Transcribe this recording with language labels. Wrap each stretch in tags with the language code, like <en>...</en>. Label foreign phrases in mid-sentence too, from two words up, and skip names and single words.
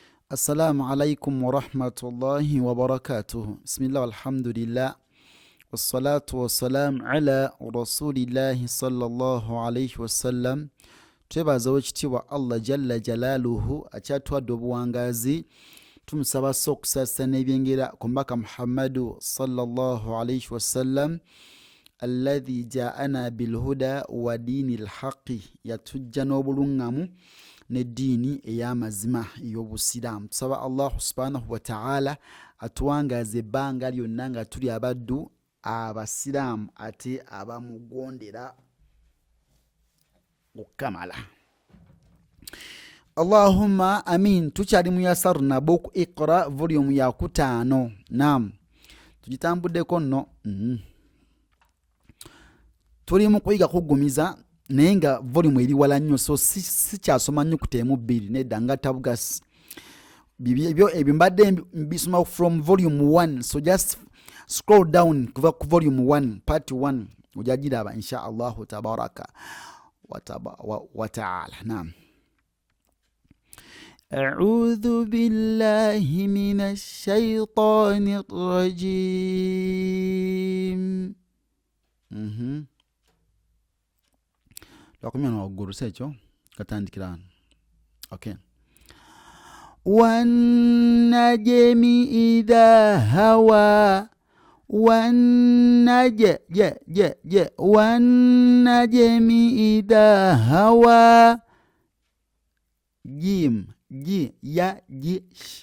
<ar>السلام عليكم ورحمة الله وبركاته. بسم الله والحمد لله والصلاة والسلام على رسول الله صلى الله عليه وسلم.</ar> <lg>Twebaza wekitiibwa Allah</lg> <ar>جل جلاله</ar> <lg>akyatwadde obuwangazi. Tumusaba okusasa n'ebyengera ku mbaka Muhammadu</lg> <ar>صلى الله عليه وسلم الذي جاءنا بالهدى ودين الحق,</ar> <lg>yatujja n'obulungamu n'eddiini ey'amazima ey'obusiraamu. Tusaba</lg> <ar>الله سبحانه وتعالى</ar> <lg>atuwangaze ebbanga lyonna nga tuli abaddu abasiraamu ate abamugondera okukamala.</lg> <ar>اللهم آمين.</ar> <lg>Tukyali mu Yasar Nabuk Iqra volume ya 5. Naam, tugitambuddeko nno. Tuli mu kuyiga kugumiza naye nga volume eri wala nnyo, so si kyasoma nnyukuta emu bbiri nedda nga tabugasi. Ebyo mbadde mbisoma</lg> <en>from volume 1, so just scroll down</en> <lg>kuva ku volume 1 part 1 ojagiraba</lg> <ar>إن شاء الله تبارك وتعالى.</ar> <lg>Naam.</lg> <ar>أعوذ بالله من الشيطان الرجيم.</ar> <lg>Lwakumya n'waggulu si ekyo katandikira wano. Okay.</lg> <ar>والنجم إذا هوى والنجم إذا هوى جيم يا جيش.</ar>